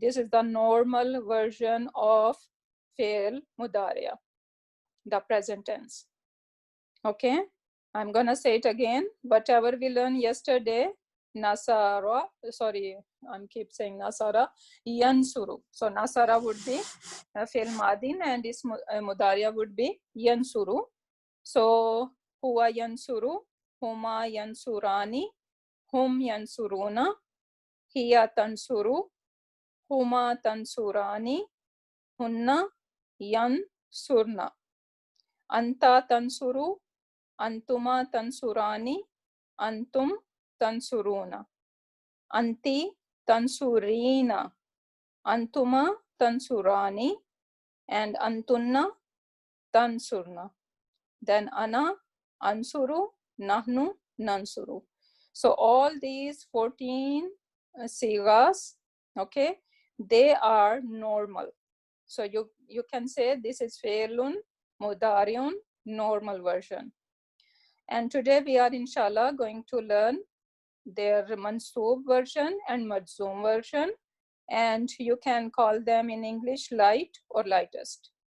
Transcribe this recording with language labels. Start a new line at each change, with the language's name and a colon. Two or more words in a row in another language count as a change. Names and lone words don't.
English: This is the normal version of
Arabic: فعل مضارع,
English: the present tense. Okay, I'm gonna say it again. Whatever we learned yesterday, Nasara, sorry, I'm keep saying Nasara, Yansuru. So Nasara would be
Arabic: فعل ماض,
English: and this mudariya would be Yansuru.
Arabic: So هو ينصر، هما ينصران، هم ينصرون، هي تنصر، هما تنصران، هن ينصرن، أنت تنصر، أنتما تنصران، أنتم تنصرون، أنت تنصرين، أنتما تنصران، أنتن تنصرن. Then أنا، أنصر، نحن، ننصر.
English: So all these 14 sigas, okay, they are normal. So you can say this is
Arabic: فعل مضارع
English: normal version. And today we are inshallah going to learn their mansoob version and majzoom version, and you can call them in English light or lightest.